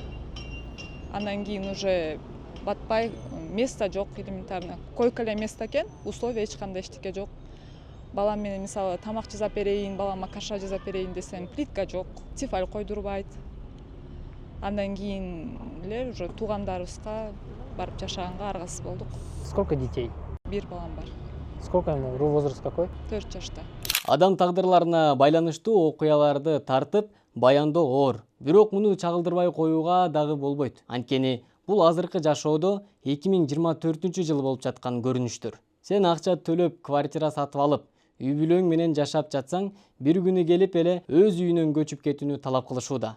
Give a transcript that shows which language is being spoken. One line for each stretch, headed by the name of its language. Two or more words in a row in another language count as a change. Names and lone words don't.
Kyrgyz: Андан кийин уже батпай, место жок, элементарно. Койка эле место экен, условия эч кандай эчтеке жок. Балам менен мисалы тамак жасап берейин, балама каша жасап берейин десем, плитка жок, тефаль койдурбайт. Андан кийин эле уже туугандарыбызга барып жашаганга аргасыз болдук.
Russian: Сколько детей?
Kyrgyz: 1 балам бар.
Russian: Сколько ему? Возраст какой?
Kyrgyz: 4 жашта. Адам тагдырларына байланыштуу окуяларды тартып баяндоо оор. Бирок муну чагылдырбай коюуга дагы болбойт. Анткени бул азыркы жашоодо 2024-жылы болуп жаткан көрүнүштөр. Сен акча төлөп квартира сатып алып, үй бүлөң менен жашап жатсаң, бир күнү келип эле өз үйүнөн көчүп кетүүнү талап кылышууда.